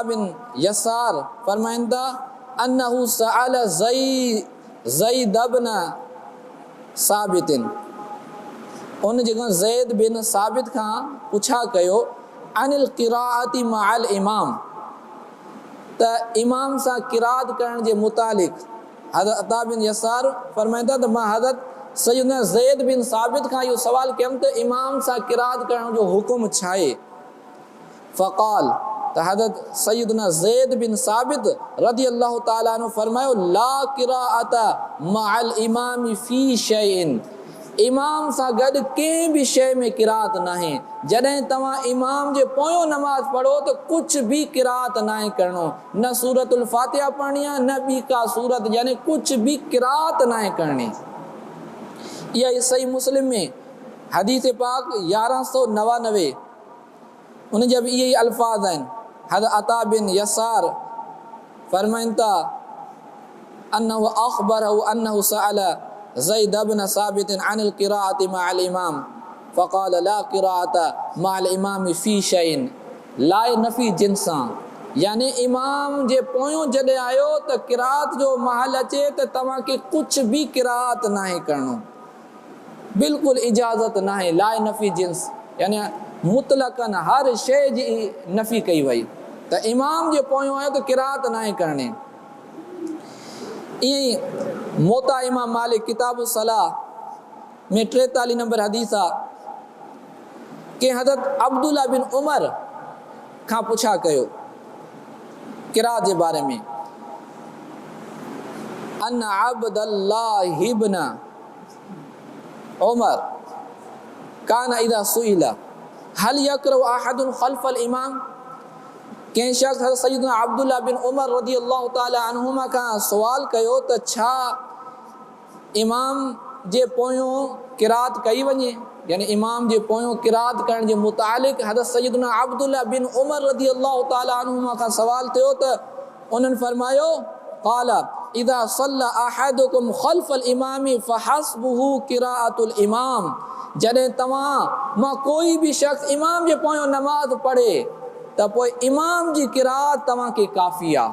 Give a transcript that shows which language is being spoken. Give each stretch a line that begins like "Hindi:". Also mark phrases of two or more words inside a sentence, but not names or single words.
Sindhi: बिन यसार फरमाइनि था
Arabic: أنه سأل زيد بن ثابت,
Sindhi: उन जेको ज़ैद बिन साबित खां पुछा कयो
Arabic: عن القراءة مع الإمام,
Sindhi: त इमाम सां क़िरात करण जे मुतालिक़ हज़रत अता बिन यसार फरमाइनि था त मां हज़रत सैयदना ज़ैद बिन साबित खां इहो सवाल कयुमि त इमाम सां क़िरात करण जो हुकुम छा आहे। फ़क़ाल, त हज़रत सैयदना ज़ैद बिन साबित रज़ी अल्लाह ताला अन्हु फरमायो
Arabic: لا قراءة مع الإمام في شيء,
Sindhi: इमाम सां गॾु कंहिं बि शइ में क़िरात नाहे। जॾहिं तव्हां इमाम जे पोयों नमाज़ पढ़ो त कुझु बि क़िरात नाहे करणो, न सूरतुल फ़ातिहा पढ़णी आहे न ॿी का सूरत, यानी कुझु बि क़िरात नाहे करणी। इहा ई सही मुस्लिम में हदीस पाक 1199 उन जा बि इहे ई अल्फाज़ आहिनि। हज़रत अता बिन यसार फरमाइनि था
Arabic: أنه أخبره أنه سأل زيد بن ثابت عن القراءة مع الإمام فقال لا قراءة مع الإمام في شيء,
Sindhi: लाए नफ़ी जिन्सां, यानी इमाम जे पोयों जॾहिं आयो त क़िरात जो महल अचे त तव्हांखे कुझु बि क़िरात नाहे करणो, बिल्कुलु इजाज़त नाहे। लाए नफ़ी जिन्स, यानी मुतलक़न हर शइ जी नफ़ी कई वई, त इमाम जे पोयों आयो त क़िरात नाहे करणी। ईअं ई मोता इमाम मालिक किताब सलाह में 43 नंबर हदीस आहे कि हज़रत अब्दुल्ला बिन उमर खां पुछा कयो क़िरात जे बारे में,
Arabic: عن عبد الله ابن عمر كان إذا سئل هل يقرأ أحد خلف الإمام,
Sindhi: कंहिं शख़्स हज़रत सैयदना अब्दुल्ला बिन उमर रज़ी अल्लाह ताला अन्हुमा खां सवाल कयो त छा इमाम जे पोयों क़िरात कई वञे, यानी इमाम जे पोयों क़िरात करण जे मुतालिक़ हज़रत सैयदना अब्दुल्ला बिन उमर रज़ी अल्लाह ताला अन्हुमा खां सवाल थियो त उन्हनि फरमायो
Arabic: قال إذا صلى أحدكم خلف الإمام فحسبه قراءة الإمام,
Sindhi: जॾहिं तव्हां मां कोई भी शख़्स इमाम जे पोयों नमाज़ पढ़े त पोइ इमाम जी क़िरात तव्हांखे काफ़ी आहे।